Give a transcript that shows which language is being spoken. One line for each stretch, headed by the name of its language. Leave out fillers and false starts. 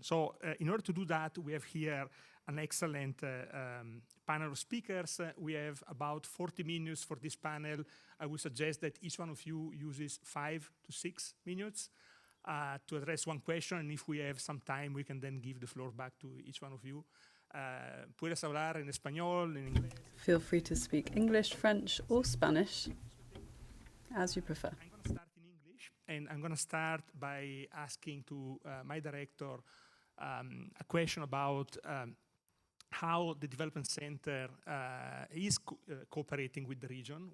English: So in order to do that, we have here an excellent panel of speakers. We have about 40 minutes for this panel. I would suggest that each one of you uses 5 to 6 minutes to address one question, and if we have some time, we can then give the floor back to each one of you.
Spanish: Puedes hablar en español, en inglés.
English: Feel free to speak English, French, or Spanish, as you prefer. I'm going to start in English, and I'm going to start by asking to my director a question about how the Development Centre is cooperating with the region.